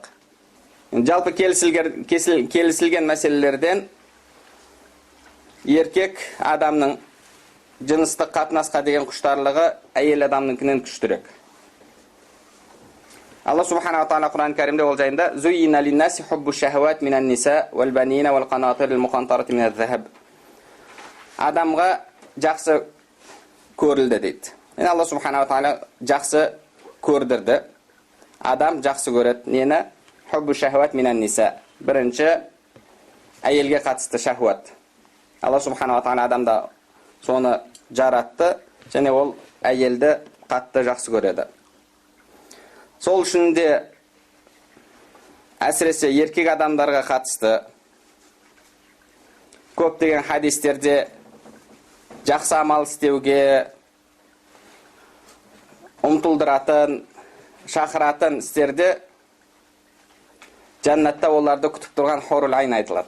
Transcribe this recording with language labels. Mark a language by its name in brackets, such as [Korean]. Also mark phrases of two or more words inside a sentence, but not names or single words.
[Kazakh] Жалпы келісілген мәселелерден еркек адамның жыныстық қатынасқа деген құштарлығы әйел адамныңкінен күштірек. Алла субхана ва тағала Құран кәрімде ол жайында [Arabic] «زين للناس حب الشهوات من النساء والبنين والقناطير المقنطرة من الذهب». [Kazakh] Адамға жақсы көрілді дейді. Алла [Arabic] سبحانه وتعالى [Kazakh] жақсы көрдірді. Адам жақсы көреді. Нені? [Arabic] حب الشهوات من النساء. [Kazakh] Бірінші, әйелге қатысты шахват. Алла [Arabic] سبحانه وتعالى [Kazakh] адамда соны жаратты, және ол әйелді қатты жақсы көреді. Сол үшін де әсіресе еркек адамдарға қатысты көптеген хадистерде жақсы амал істеуге ұмтылдыратын, шақыратын істерде жәннатта оларды күтіп тұрған [Arabic] الحور العين [Kazakh] айтылады.